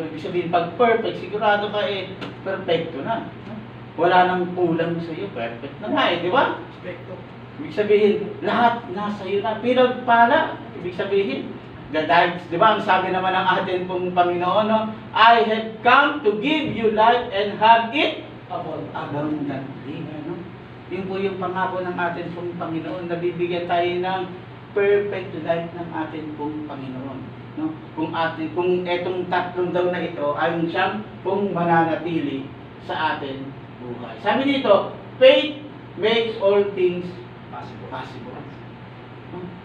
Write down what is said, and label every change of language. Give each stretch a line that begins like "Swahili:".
Filipino: Ibig sabihin, pag perfect, sigurado ka perfecto na. No? Wala nang kulang sa iyo, perfect na nga di ba? Ibig sabihin, lahat nasa iyo na. Pinagpala, ibig sabihin, dahil, di ba, ang sabi naman ng atin pong Panginoon, no?
English: I have come to give you life and have it abundantly.
Filipino: No? Yun po yung pangako ng atin pong Panginoon, na bibigyan tayo ng perfect life ng atin pong Panginoon. No? Kung etong tatlong daw na ito ay siyang pong mananatili sa atin buhay. Sabi dito,
English: faith makes all things possible. No?